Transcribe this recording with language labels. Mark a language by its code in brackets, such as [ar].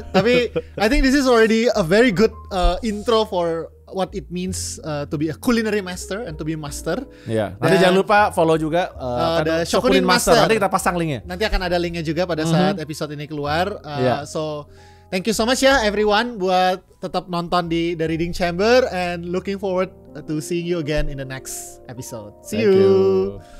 [en] Tapi I think this is already a very good intro for what it means to be a culinary master and to be a master. [id] Iya. Nanti jangan lupa follow juga ada Shokunin Master. Nanti kita pasang linknya. Nanti akan ada linknya juga pada saat episode ini keluar. [en] So thank you so much ya everyone buat tetap nonton di The Reading Chamber and looking forward to seeing you again in the next episode. See you.